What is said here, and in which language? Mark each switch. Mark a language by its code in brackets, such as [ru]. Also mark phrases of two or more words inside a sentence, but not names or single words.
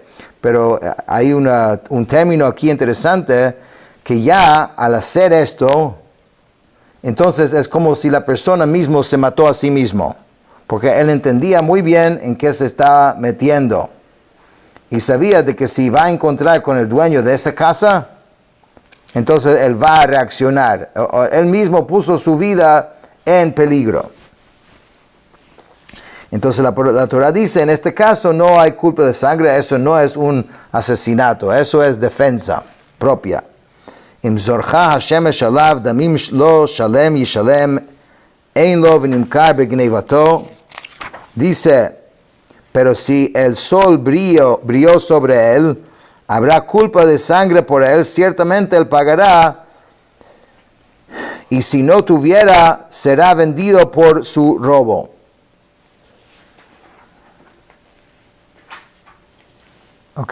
[es] Pero hay un término aquí interesante, que ya al hacer esto, entonces es como si la persona mismo se mató a sí mismo, porque él entendía muy bien en qué se estaba metiendo, y sabía de que si va a encontrar con el dueño de esa casa, entonces él va a reaccionar. Él mismo puso su vida en peligro. Entonces la Torah dice, en este caso no hay culpa de sangre, eso no es un asesinato, eso es defensa propia. [he] אם זרחה השמש עליו דמים לו שלם ישלם אין לו ונמכר בגנבתו. [es] Dice, pero si el sol brilló sobre él, habrá culpa de sangre por él, ciertamente él pagará, y si no tuviera, será vendido por su robo. ¿Ok?